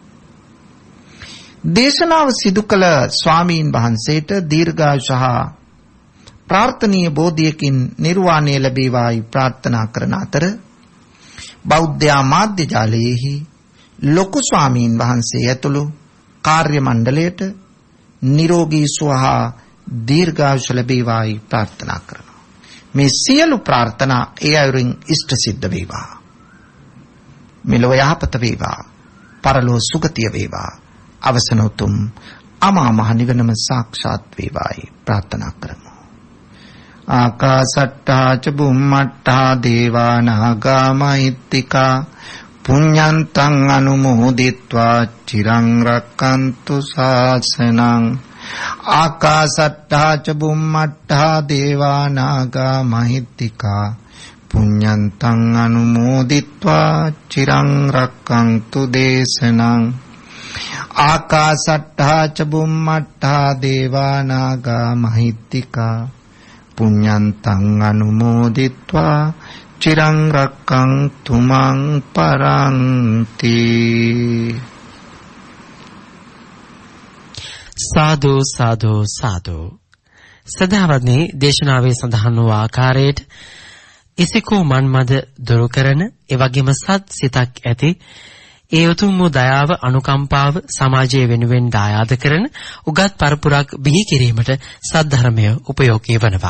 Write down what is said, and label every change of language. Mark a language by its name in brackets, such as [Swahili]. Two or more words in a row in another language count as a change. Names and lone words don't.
[Sinhala] දේශනාව සිදු කළ ස්වාමීන් වහන්සේට දීර්ඝායුෂ හා ප්‍රාර්ථනීය බෝධියකින් නිර්වාණය ලැබේවායි ප්‍රාර්ථනා කරන අතර බෞද්ධ මාධ්‍ය ජාලයේහි ලොකු ස්වාමීන් වහන්සේ ඇතුළු කාර්ය මණ්ඩලයට නිරෝගී සුව හා දීර්ඝායුෂ ලැබේවායි ප්‍රාර්ථනා කරනවා. මේ සියලු ප්‍රාර්ථනා ඒ අයුරින් ඉෂ්ට සිද්ධ වේවා. මෙලොව යහපත වේවා. පරලොව සුගතිය වේවා. අවසන උතුම් අමා මහ නිවනම සාක්ෂාත් වේවායි ප්‍රාර්ථනා කරමු. [Pali] ආකාසට්ටා ච බුම්මට්ටා දේවා නාග මහිත්‍තිකා පුඤ්ඤන්තං අනුමෝදිත්වා චිරං රක්칸තු ශාසනං. ආකාසට්ටා ච බුම්මට්ටා දේවා නාග මහිත්‍තිකා පුඤ්ඤන්තං අනුමෝදිත්වා චිරං රක්칸තු දේශනං. ආකාසට්ටා ච බුම්මට්ටා දේවා නාග මහිත්‍තිකා පුඤ්ඤන්තං අනුමෝදිත්වා චිරං රක්칸තු මං පරන්ති. සාදු සාදු සාදු. [Sinhala] සදාවත්නි දේශනාවේ සඳහන් වූ ආකාරයට ඉසිකෝ මන්මද දුරු කරන එවැගේම සත් සිතක් ඇති ඒ උතුම් වූ දයාව අනුකම්පාව සමාජයේ වෙනුවෙන් දායාද කරන උගත් පරපුරක් බිහි කිරීමට සද්ධර්මය උපයෝගී වනවා.